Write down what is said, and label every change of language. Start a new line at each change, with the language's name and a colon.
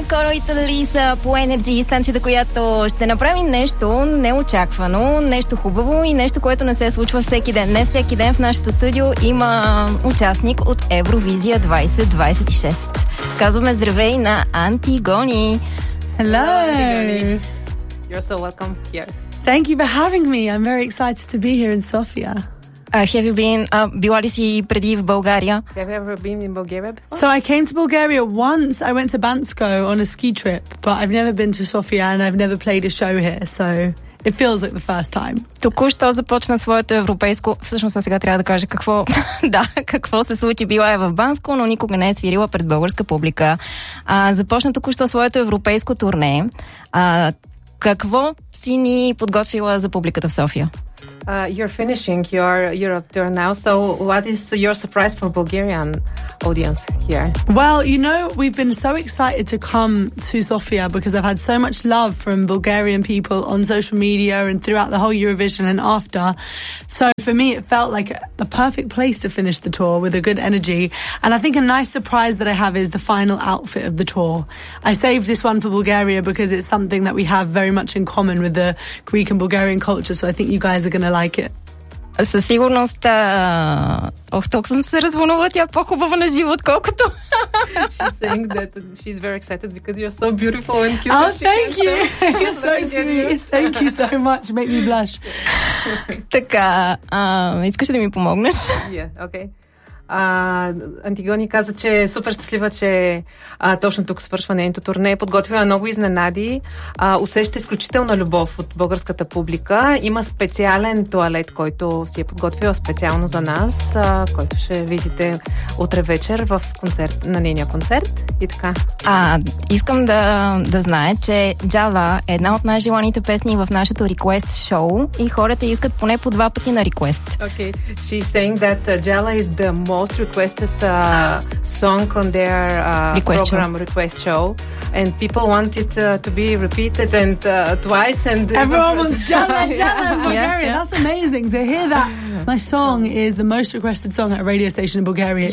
Bulgarian: Коровите ли са по Енерджи и станцията, която ще направи нещо неочаквано, нещо хубаво и нещо, което не се случва всеки ден. Не всеки ден в нашето студио има участник от Евровизия 2026. Казваме здравей на Антигони.
English: Hello. You're so welcome here. Thank you for having me. I'm very excited to be here in Sofia. Have you been, била ли си преди в България? Have you ever been in Bulgaria before? So I came to Bulgaria once. I went to Bansko on a ski trip, but I've never been to Sofia and I've never played a show here, so it feels like the first time.
Bulgarian: Току-що започна своето европейско... Всъщност, сега трябва да кажа какво... да, какво се случи. Била е в Банско, но никога не е свирила пред българска публика. Започна току-що своето европейско турне. Какво си ни подготвила за публиката в София?
English: You're finishing your Europe tour now, so what is your surprise for Bulgarian audience here? Well, you know, we've been so excited to come to Sofia because I've had so much love from Bulgarian people on social media and throughout the whole Eurovision and after. So for me, it felt like a perfect place to finish the tour with a good energy. And I think a nice surprise that I have is the final outfit of the tour. I saved this one for Bulgaria because it's something that we have very much in common with the Greek and Bulgarian culture, so I think you guys are going to like it.
Bulgarian: Със сигурност, ох, толкова съм се развълнувала, тя е по-хубава на живо, отколкото.
English: She's saying that she's very excited because you're so beautiful and cute. Oh, thank you. You're so sweet. Thank you so much. Make me blush.
Bulgarian: Така, искаш да ми помогнеш?
English: Yeah, okay.
Bulgarian: Антигони каза, че е супер щастлива, че точно тук свършва нейното турне. Подготвила много изненади. Усеща изключителна любов от българската публика. Има специален туалет, който си е подготвила специално за нас, който ще видите утре вечер в концерт, на нейния концерт. И така. Искам да знае, че Джала е една от най-желаните песни в нашето request show и хората искат поне по два пъти на request.
English: Okay. She's saying that Джала is the most requested song on their request program show. Request show, and people want it to be repeated and twice, and everyone wants Jala and Jala in Bulgaria. That's amazing to hear that my song is the most requested song at a radio station in Bulgaria.